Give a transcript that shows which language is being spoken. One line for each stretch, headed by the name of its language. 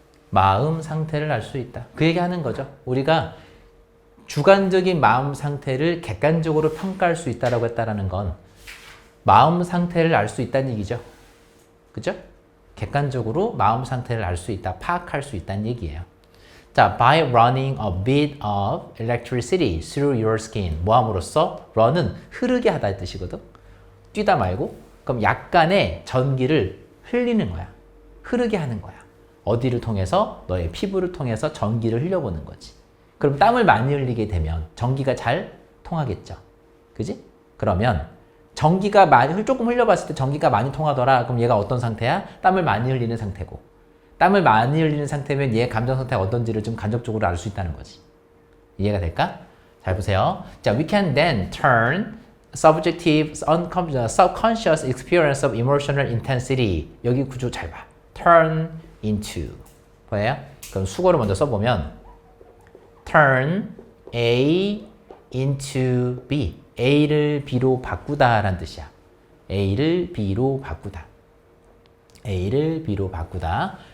Korean: 마음 상태를 알 수 있다. 그 얘기 하는 거죠. 우리가 주관적인 마음 상태를 객관적으로 평가할 수 있다라고 했다라는 건 마음 상태를 알 수 있다는 얘기죠. 그죠? 객관적으로 마음 상태를 알 수 있다, 파악할 수 있다는 얘기예요.
English: 자, by running a bit of electricity through your skin.
Korean: 뭐 함으로써? run은 흐르게 하다의 뜻이거든. 뛰다 말고. 그럼 약간의 전기를 흘리는 거야. 흐르게 하는 거야. 어디를 통해서? 너의 피부를 통해서 전기를 흘려보는 거지. 그럼 땀을 많이 흘리게 되면 전기가 잘 통하겠죠. 그지? 그러면 전기가 조금 흘려봤을 때 전기가 많이 통하더라. 그럼 얘가 어떤 상태야? 땀을 많이 흘리는 상태고. 땀을 많이 흘리는 상태면 얘의 감정 상태가 어떤지를 좀 간접적으로 알 수 있다는 거지. 이해가 될까? 잘 보세요.
English: 자, we can then turn subjective, subconscious experience of emotional intensity.
Korean: 여기 구조 잘 봐. turn into. 뭐예요? 그럼 수거를 먼저 써보면 turn A into B. A를 B로 바꾸다 라는 뜻이야. A를 B로 바꾸다. A를 B로 바꾸다.